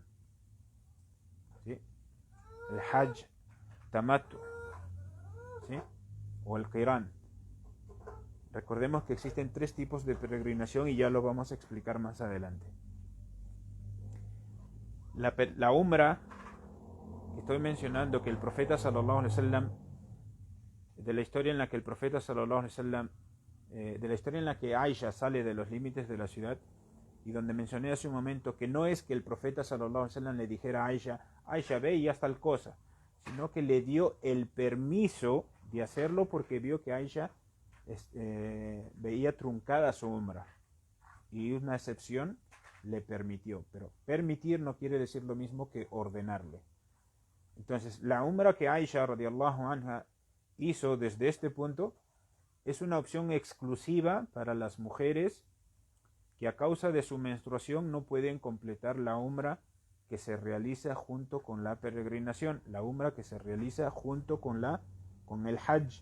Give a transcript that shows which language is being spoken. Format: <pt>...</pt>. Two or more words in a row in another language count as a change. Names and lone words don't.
<es>¿Sí? El</es> <ar>حج تمتع,</ar> <es>¿sí? O el Qiran. Recordemos que existen 3 tipos de peregrinación y ya lo vamos a explicar más adelante. La umra que estoy mencionando, que el profeta</es> <ar>صلى الله عليه وسلم,</ar> <es>de la historia en la que el profeta</es> <ar>صلى الله عليه وسلم,</ar> <es>de la historia en la que Aisha sale de los límites de la ciudad, y donde mencioné hace un momento que no es que el profeta</es> <ar>صلى الله عليه وسلم</ar> <es>le dijera a Aisha, ve y haz tal cosa, sino que le dio el permiso de hacerlo porque vio que Aisha veía truncada su umra y una excepción le permitió, pero permitir no quiere decir lo mismo que ordenarle. Entonces la umra que Aisha</es> <ar>رضي الله عنها</ar> <es>hizo desde este punto es una opción exclusiva para las mujeres que a causa de su menstruación no pueden completar la umra que se realiza junto con la peregrinación, la umra que se realiza junto con el Hajj.</es>